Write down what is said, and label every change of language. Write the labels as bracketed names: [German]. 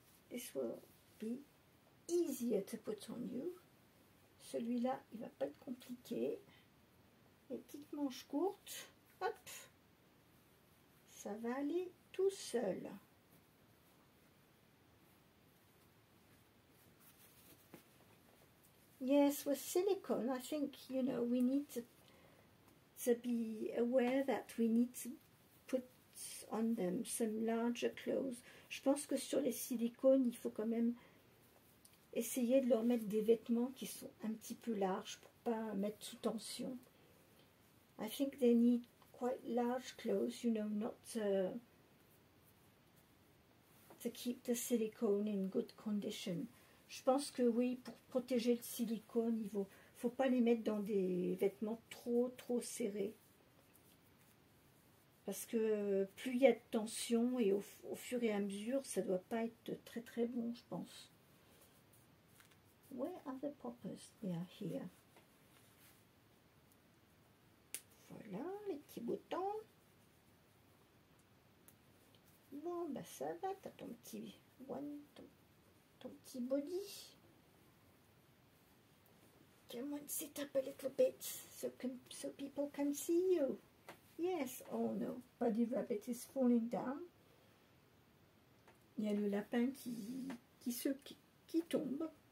[English] This will be easier to put on you. [French] Celui-là, il va pas être compliqué. Les petites manches courtes. Hop. Ça va aller tout seul. [English] Yes, with silicone, I think, you know, we need to be aware that we need to put on them some larger clothes. [French] Je pense que sur les silicones, il faut quand même essayer de leur mettre des vêtements qui sont un petit peu larges pour pas mettre sous tension. [English] I think they need quite large clothes, you know, not to keep the silicone in good condition. [French] Je pense que oui, pour protéger le silicone, il faut pas les mettre dans des vêtements trop serrés. Parce que plus il y a de tension et au fur et à mesure, ça doit pas être très bon, je pense. [English] Where are the poppers? They are here. [French] Voilà, les petits boutons. Bon, bah ça va, t'as ton petit ton petit body. [English] Come on, sit up a little bit so people can see you. Yes, oh no, Buddy Rabbit is falling down. [French] Il y a le lapin qui tombe.